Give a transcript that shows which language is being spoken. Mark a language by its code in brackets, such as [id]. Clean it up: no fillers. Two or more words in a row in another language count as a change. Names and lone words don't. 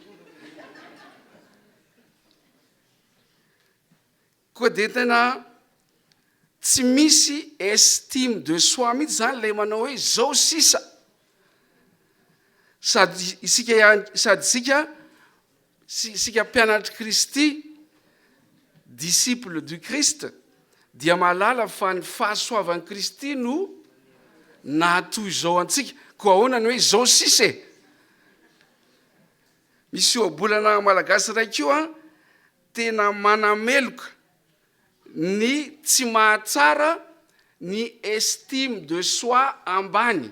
[mg] Koa dia tena tsy misy [fr] estime de soi [mg] mihitsy zany ilay manao hoe zao sisa. Sady isika mpianatry Kristy, [fr] disciple du Christ, [mg] dia malala fa ny fahasoavan'ny Kristy no nahatoy izao antsika. Koa ahoana ny hoe zao sisy. Misy ohabolana malagasy raiky io tena manameloka ny tsy mahatsara ny [fr] estime de soi [mg] ambany.